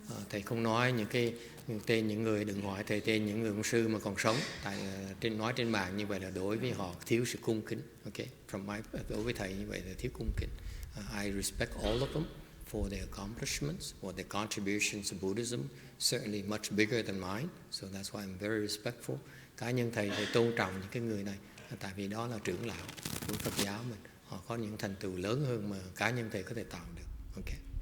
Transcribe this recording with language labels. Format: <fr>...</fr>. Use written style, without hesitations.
<vi>Thầy không nói tên những người, đừng hỏi thầy tên những người ông sư mà còn sống. Tại nói trên mạng như vậy là đối với họ thiếu sự cung kính. Okay, đối với thầy như vậy là thiếu cung kính.</vi> <en>I respect all of them for their accomplishments or their contributions to Buddhism, certainly much bigger than mine. So that's why I'm very respectful.</en> <vi>Cá nhân thầy tôn trọng những cái người này, tại vì đó là trưởng lão của Phật giáo mình. Họ có những thành tựu lớn hơn mà cá nhân thầy có thể tạo được. Okay.</vi>